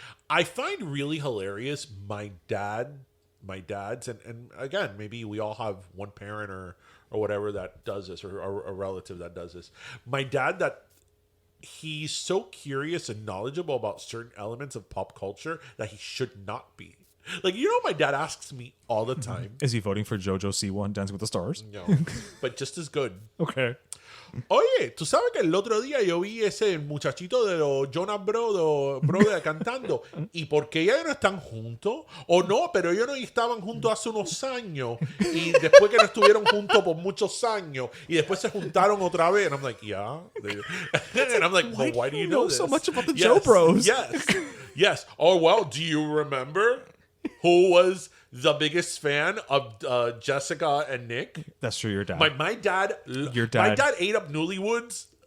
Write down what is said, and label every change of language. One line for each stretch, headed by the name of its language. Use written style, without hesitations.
English: I find really hilarious my dad's and again, maybe we all have one parent or whatever that does this or a relative that does this. My dad, that he's so curious and knowledgeable about certain elements of pop culture that he should not be. My dad asks me all the time. Is he voting for JoJo Siwa, Dancing with the Stars? No, but just as good. Okay.
Spanish: Oye, tú sabes que el otro día yo vi ese muchachito de los Jonas Brothers cantando. ¿Y por qué ellos no están juntos? O no, pero ellos no estaban juntos hace unos años. Y después que no estuvieron juntos por muchos años. Y después se juntaron otra vez.
English: And I'm like, yeah. And I'm like, well, why do you know this? So much about the Joe Bros? Yes. Oh, well, do you remember who was the biggest fan of Jessica and Nick? That's true, your dad. My dad ate up Newlywoods.